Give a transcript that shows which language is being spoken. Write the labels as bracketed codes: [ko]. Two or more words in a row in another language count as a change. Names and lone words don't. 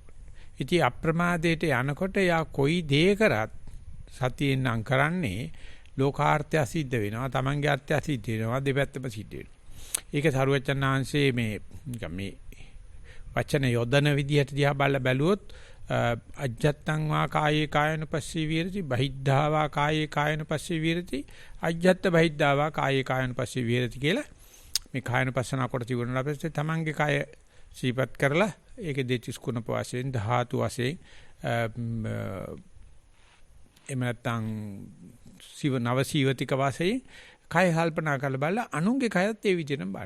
[si] ඉතින් අප්‍රමාදයට යනකොට යා කොයි දේ කරත් සතියෙන් නම් කරන්නේ ලෝකාර්ථය සිද්ධ වෙනවා. තමන්ගේ අර්ථය සිද්ධ වෙනවා. දෙපැත්තම සිද්ධ වෙනවා. ඒක සරුවචන් ආංශයේ මේ නිකන් මේ වචන යොදන විදිහට දිහා බැලුවොත් [pi] අජ්ජත්තං වා කායේ කායනුපස්සී විහෙරති බහිද්ධා වා කායේ කායනුපස්සී විහෙරති අජ්ජත්ත බහිද්ධා වා කායේ කායනුපස්සී විහෙරති [si] කියලා මේ කායනුපස්සනා කොට තිබුණා පස්සේ තමන්ගේ කාය සීපත් කරලා ඒකේ දෙතිස් කුණප වශයෙන් ධාතු වශයෙන් එහෙම නැත්නම් නව සීවතික වශයෙන් කය කල්පනා කරලා බලලා අනුන්ගේ කයත් ඒ විදිහටම බලන්න.